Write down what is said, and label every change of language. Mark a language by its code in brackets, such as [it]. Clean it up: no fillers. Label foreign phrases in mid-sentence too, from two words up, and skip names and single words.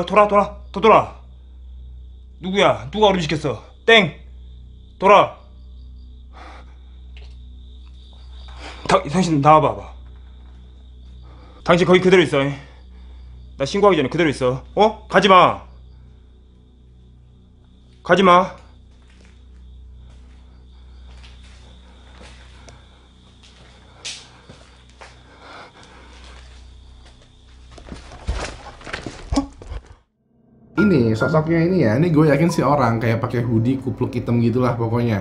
[ko] 돌아. 누구야? 누가 얼음 시켰어? 땡. 돌아. 당신 나와봐봐. 당신 거기 그대로 있어. 나 신고하기 전에 그대로 있어. 가지마. [id] Ini sosoknya ini ya, ini gue yakin si orang kayak pakai hoodie kupluk hitam gitulah pokoknya.